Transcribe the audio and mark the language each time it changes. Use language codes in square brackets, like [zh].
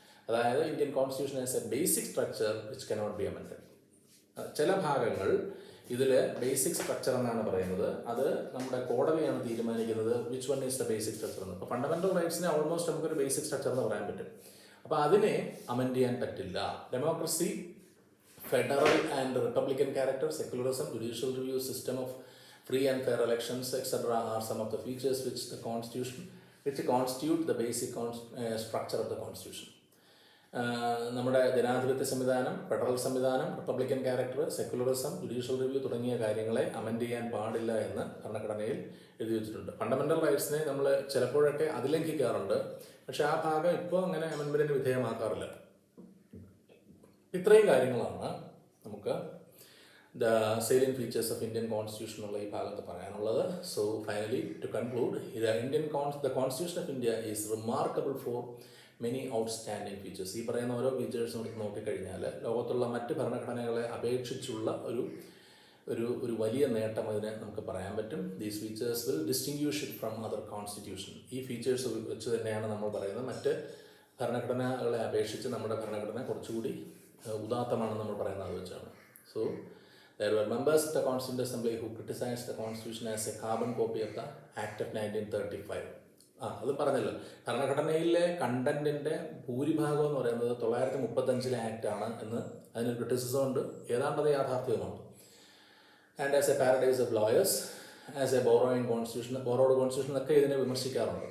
[ml] അതായത് [en] Indian constitution as a basic structure which cannot be amended. [ml] ചില ഭാഗങ്ങൾ ഇതിൽ ബേസിക് സ്ട്രക്ചർ എന്നാണ് പറയുന്നത്. അത് നമ്മുടെ കോടതിയാണ് തീരുമാനിക്കുന്നത് [en] which one is the basic structure [ml] എന്ന്. ഇപ്പോൾ ഫണ്ടമെൻ്റൽ റൈറ്റ്സിനെ ഓൾമോസ്റ്റ് നമുക്കൊരു ബേസിക് സ്ട്രക്ചർ എന്ന് പറയാൻ പറ്റും. അപ്പോൾ അതിനെ അമെൻഡ് ചെയ്യാൻ പറ്റില്ല. [en] Democracy, federal and republican character, secularism, judicial review, system of free and fair elections, etc. are some of the features which constitute the basic structure of the constitution. [ml] നമ്മുടെ ജനാധിപത്യ സംവിധാനം, ഫെഡറൽ സംവിധാനം, Republican character, secularism, judicial review തുടങ്ങിയ കാര്യങ്ങളെ amend ചെയ്യാൻ പാടില്ല എന്ന് ഭരണഘടനയിൽ എഴുതി വെച്ചിട്ടുണ്ട്. ഫണ്ടമെൻ്റൽ റൈറ്റ്സിനെ നമ്മൾ ചിലപ്പോഴൊക്കെ അതിലംഘിക്കാറുണ്ട്, പക്ഷേ ആ ഭാഗം ഇപ്പോൾ അങ്ങനെ അമെൻമെൻറ്റിന് വിധേയമാക്കാറില്ല. ഇത്രയും കാര്യങ്ങളാണ് നമുക്ക് [en] the salient features of Indian constitution [ml] എന്നുള്ള ഈ ഭാഗത്ത് പറയാനുള്ളത്. [en] So finally to conclude, the constitution of India is remarkable for many outstanding features. [ml] ഈ പറയുന്ന ഓരോ ഫീച്ചേഴ്സും എടുത്ത് നോക്കിക്കഴിഞ്ഞാൽ ലോകത്തുള്ള മറ്റ് ഭരണഘടനകളെ അപേക്ഷിച്ചുള്ള ഒരു വലിയ നേട്ടം അതിനെ നമുക്ക് പറയാൻ പറ്റും. [en] These features will distinguish it from other constitution. [ml] ഈ ഫീച്ചേഴ്സ് വെച്ച് തന്നെയാണ് നമ്മൾ പറയുന്നത് മറ്റ് ഭരണഘടനകളെ അപേക്ഷിച്ച് നമ്മുടെ ഭരണഘടന കുറച്ചുകൂടി ഉദാത്തമാണെന്ന് നമ്മൾ പറയുന്നത് അത് വെച്ചാണ്. [en] So there were members of the Constituent Assembly who criticized the Constitution as a carbon copy of the Act of 1935. [ml] അത് പറഞ്ഞല്ലോ, ഭരണഘടനയിലെ കണ്ടന്റിൻ്റെ ഭൂരിഭാഗം എന്ന് പറയുന്നത് 1935 ആക്റ്റാണ് എന്ന് അതിനൊരു ക്രിറ്റിസിസം ഉണ്ട്. ഏതാണ്ടത് യാഥാർത്ഥ്യവുമാണ്. [en] and as a paradise of lawyers, as a borrowing constitution, borrowed constitution [ml] ഒക്കെ ഇതിനെ വിമർശിക്കാറുണ്ട്.